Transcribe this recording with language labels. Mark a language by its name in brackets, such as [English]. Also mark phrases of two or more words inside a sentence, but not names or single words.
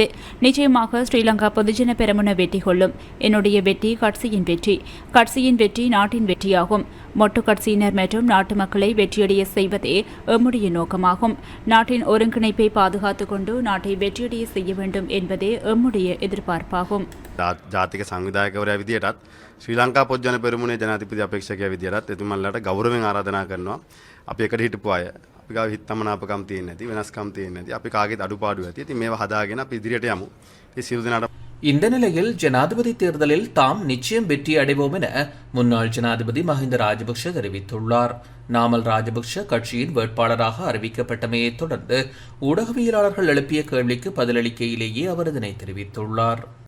[Tamil] நிச்சயமாக ஸ்ரீலங்கா பொதுஜன பெரமுன வெற்றி கொள்ளும். என்னுடைய வெற்றி கட்சியின் வெற்றி, கட்சியின் வெற்றி நாட்டின் வெற்றியாகும். மொட்டு கட்சியினர் மற்றும் நாட்டு மக்களை வெற்றியடைய செய்வதே எம்முடைய நோக்கமாகும். நாட்டின் ஒருங்கிணைப்பை பாதுகாத்துக் கொண்டு நாட்டை வெற்றியடைய செய்ய வேண்டும் என்பதே எம்முடைய எதிர்பார்ப்பாகும். [Sinhala] ජාතික සංවිධායකවරයා විදියටත් ශ්‍රී ලංකා පොත්ජන පෙරමුණේ ජනාධිපති අපේක්ෂකයා විදියටත් එතුමන්ලාට ගෞරවයෙන් ආරාධනා කරනවා. අපි එකට හිටපු අය අපි ගාව හිතමනාපකම් තියෙන්නේ නැති, වෙනස්කම් තියෙන්නේ නැති, අපි කාගේත් අඩුපාඩු ඇති. ඉතින් මේවා හදාගෙන අපි ඉදිරියට යමු. ඒ සියලු දෙනාට [Tamil] இந்த நிலையில் ஜனாதிபதி தேர்தலில் தாம் நிச்சயம் வெற்றி அடைவோம் என முன்னாள் ஜனாதிபதி மஹிந்த ராஜபக்ஷ தெரிவித்துள்ளார். நாமல் ராஜபக்ஷ கட்சியின் வேட்பாளராக அறிவிக்கப்பட்டமையை தொடர்ந்து ஊடகவியலாளர்கள் எழுப்பிய கேள்விக்கு பதிலளிக்கையிலேயே அவர் இதனை தெரிவித்துள்ளார்.